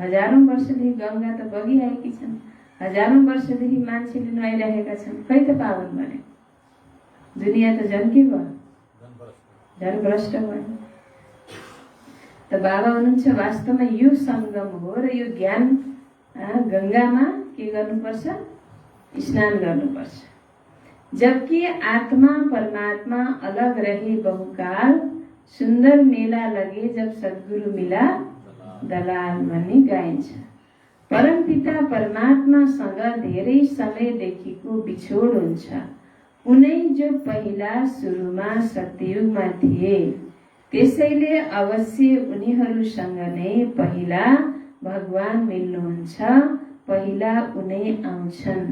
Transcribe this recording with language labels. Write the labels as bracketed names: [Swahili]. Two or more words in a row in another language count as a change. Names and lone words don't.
[Nepali] हजारौं वर्षदेखि गंगा त बगिआएकी छन्, हजारौं वर्षदेखि मान्छेले नुहाइरहेका छन्, खै त पावन बने? दुनियाँ त झन् के भयो? झन् भ्रष्ट भयो। त बाबा हुनुहुन्छ वास्तवमा यो संगम हो र यो ज्ञान गंगामा के गर्नुपर्छ? स्नान गर्नुपर्छ। [Hindi] जबकि आत्मा परमात्मा अलग रहे बहुकाल, सुंदर मेला लगे जब सद्गुरु मिला दलाल [Nepali] भन्ने गाइन्छ। परमपिता परमात्मासँग धेरै समयदेखिको बिछोड हुन्छ। उनै जो पहिला सुरुमा सत्ययुगमा थिए, त्यसैले अवश्य उनीहरूसँग नै पहिला भगवान मिल्नुहुन्छ, पहिला उनै आउँछन्।